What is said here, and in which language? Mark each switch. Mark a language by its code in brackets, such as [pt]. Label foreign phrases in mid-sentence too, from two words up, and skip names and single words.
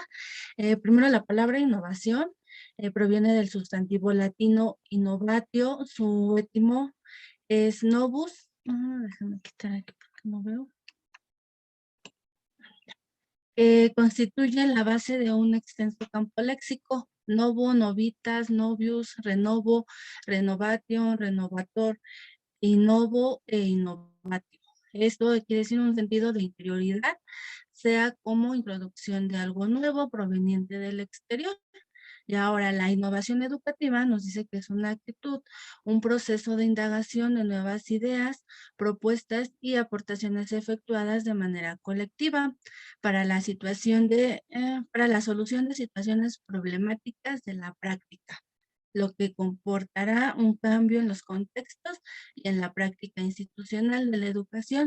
[es] Primero, la palabra innovación proviene del sustantivo latino innovatio, su étimo es novus. Déjame quitar aquí porque no veo. Constituye la base de un extenso campo léxico. [la] Novo, novitas, novius, renovo, renovatio, renovator, innovo e innovatio. [es] Esto quiere decir un sentido de interioridad, sea como introducción de algo nuevo proveniente del exterior. Y ahora la innovación educativa nos dice que es una actitud, un proceso de indagación de nuevas ideas, propuestas y aportaciones efectuadas de manera colectiva para la para la solución de situaciones problemáticas de la práctica, lo que comportará un cambio en los contextos y en la práctica institucional de la educación.